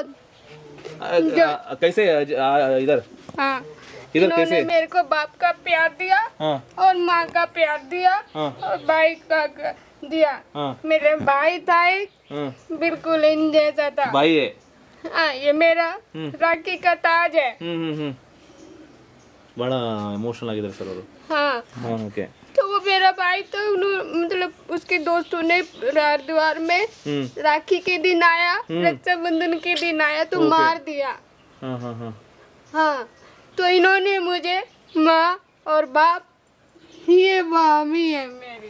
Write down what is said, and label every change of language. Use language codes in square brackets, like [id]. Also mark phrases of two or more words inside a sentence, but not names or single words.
[hi] कैसे इधर हाँ, इधर इन्होंने कैसे? मेरे को बाप का प्यार दिया हाँ और माँ का प्यार दिया हाँ और भाई का दिया। हाँ मेरे भाई था एक, हाँ बिल्कुल इन जैसा था। भाई है? हाँ, ये मेरा राखी का ताज है। [kn] ಬಹಳ ಎಮೋಷನಲ್ ಆಗಿದ್ದಾರೆ ಸರ್ ಅವರು. [hi] हाँ, [kn] ಹಾಂ ಓಕೆ [hi] तो वो मेरा भाई तो मतलब उसके दोस्तों ने हरिद्वार में राखी के दिन आया, रक्षाबंधन के दिन आया तो मार दिया। [kn] ಹಾಂ ಹಾಂ ಹಾಂ [hi] हाँ, तो इन्होंने मुझे माँ और बाप, ये मामी है मेरी,